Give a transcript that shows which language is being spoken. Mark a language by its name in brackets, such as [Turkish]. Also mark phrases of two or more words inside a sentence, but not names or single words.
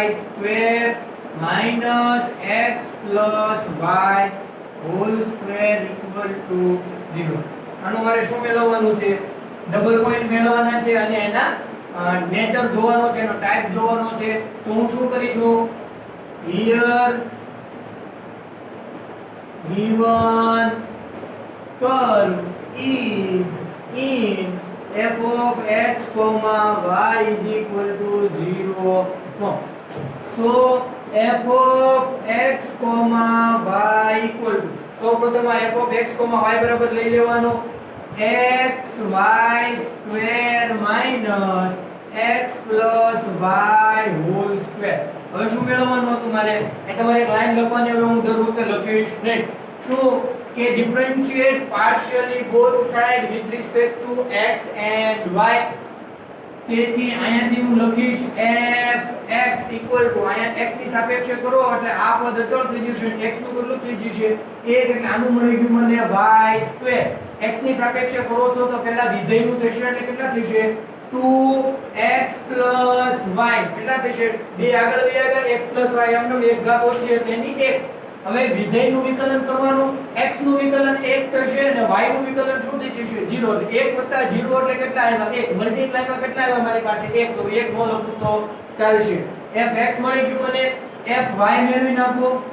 [English] square minus x plus y whole square equal to 0 [Gujarati] આનું મારે શું મેળવવાનું છે [English] double point [Gujarati] મેળવવાના છે અને એના નેચર જોવાનો છે એનો ટાઈપ જોવાનો છે તો હું શું કરીશું here [English] given curve is in f of x comma y is equal to 0 so f of x comma y equal to so [Gujarati] પ્રથમ [English] f of x comma y [Gujarati] બરાબર લઈ લેવાનો [English] x y square minus x plus y whole square [Gujarati] હવે શું મેળવવાનું હતું મારે એ તમારે એક લાઈન લખવાની હવે હું દર વખતે લખીશ નહીં શું કે [English] differentiate partially both side with respect to x and y [Gujarati] તેથી અહીંયાથી હું લખીશ f(x) અહીંયા x ની સાપેક્ષે કરો એટલે આ પદ અચળ થઈ જશે x નું કેટલું થઈ જશે 1 એટલે આનું મળી ગયું મને y² x ની સાપેક્ષે કરો છો તો પહેલા વિધેયનું થશે એટલે કેટલા થશે 2x + y કેટલા થશે બે આગળ x + y એમનો એક ઘાત ઓછી એટલે એની 1 હવે વિધેયનું વિકલન કરવાનું x નું વિકલન 1 થશે અને y નું વિકલન શું થઈ જશે 0 એટલે 1 + 0 એટલે કેટલા આવ્યા 1 મલ્ટીપ્લાયમાં કેટલા આવ્યા મારી પાસે 1 તો 1 નો લખું તો ચાલશે fx મળી ગયું મને fy મેળવી નાખો